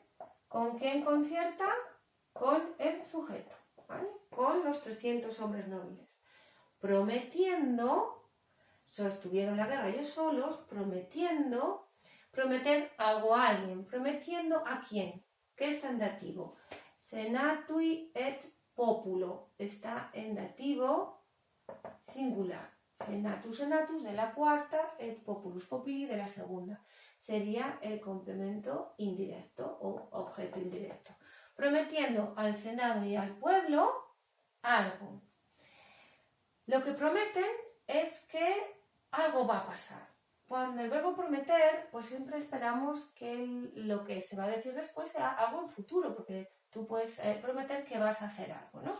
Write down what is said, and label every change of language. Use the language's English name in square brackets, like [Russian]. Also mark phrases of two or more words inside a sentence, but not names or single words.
[Spanish] ¿Con quién concierta? Con el sujeto, ¿vale? Con los 300 hombres nobles. prometiendo, sostuvieron la guerra ellos solos, prometer algo a alguien, prometiendo a quién, que está en dativo. [Latin] Senatui et populo, [Spanish] está en dativo singular. [Latin] Senatus, senatus [Spanish] de la cuarta, [Latin] et populus, populi [Spanish] de la segunda. Sería el complemento indirecto o objeto indirecto. Prometiendo al Senado y al pueblo algo. Lo que prometen es que algo va a pasar. Cuando el verbo prometer, pues siempre esperamos que lo que se va a decir después sea algo en futuro, porque tú puedes prometer que vas a hacer algo, ¿no?